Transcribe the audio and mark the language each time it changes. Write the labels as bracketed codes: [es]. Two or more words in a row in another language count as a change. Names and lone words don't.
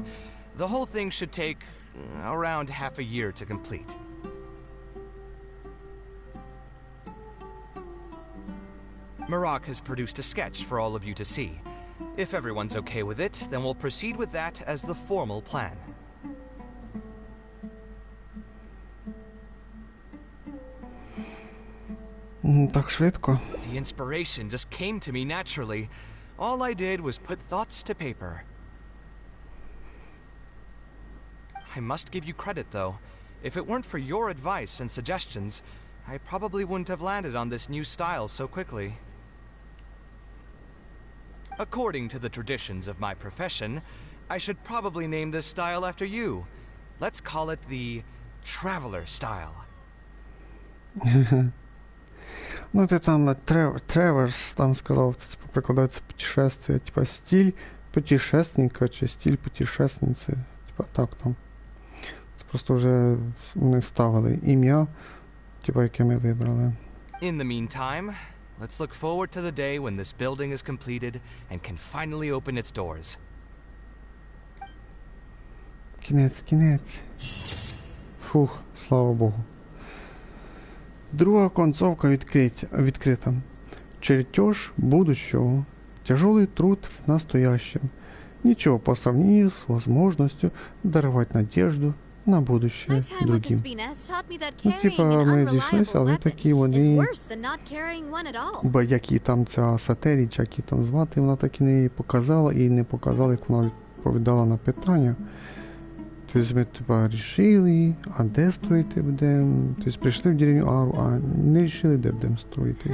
[en] The whole thing should take around half a year to complete. Marak has produced a sketch for all of you to see. If everyone's okay with it, then we'll proceed with that as the formal plan. [uk] Так швидко. [en] The inspiration just came to me naturally. All I did was put thoughts to paper. I must give you credit, though. If it weren't for your advice and suggestions, I probably wouldn't have landed on this new style so quickly. According to the traditions of my profession, I should probably name this style after you. Let's call it the Traveler style. [ru] Ну, ты там Traverse, там сказал, типа, прикладывается путешествие, типа, стиль путешественника, чи стиль путешественниці, типа, так там. [uk] Це просто вже вони ставили ім'я, типа, яке ми вибрали. [en] In the meantime, let's look forward to the day when this building is completed and can finally open its doors. [uk] Кінець. Фух, слава Богу. Друга концовка відкрита. [ru] Чертеж будущего. Тяжелый труд в настоящем. Ничего по сравнению с возможностью даровать надежду на будущее другим. [uk] Ну, типа, ми зійшлися, але такі вони... Бо які там ця Сатеріч, які там звати, вона так і не показала, і не показала, як вона відповідала на питання. Тобто ми, типа, рішили, а де строїти будемо. Тобто прийшли в деревню Ару, а не рішили, де будемо строїти.